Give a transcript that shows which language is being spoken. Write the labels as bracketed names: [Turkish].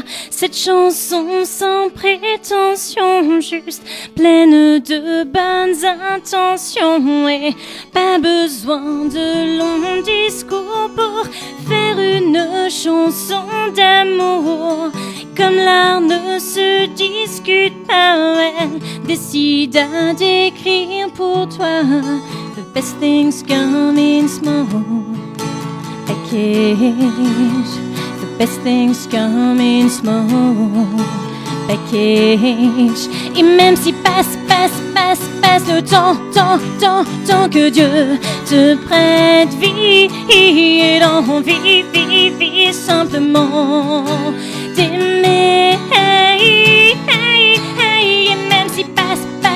[French] Cette chanson sans prétention, juste pleine de bonnes intentions. Et pas besoin de longs discours pour faire une chanson d'amour. Comme l'art ne se discute pas, elle décida d'écrire pour toi. [English] The best things come in small package. The best things come in small package. [French] Et même si passe le temps que Dieu te prête vie et l'envie, vie simplement d'aimer. Et même si passe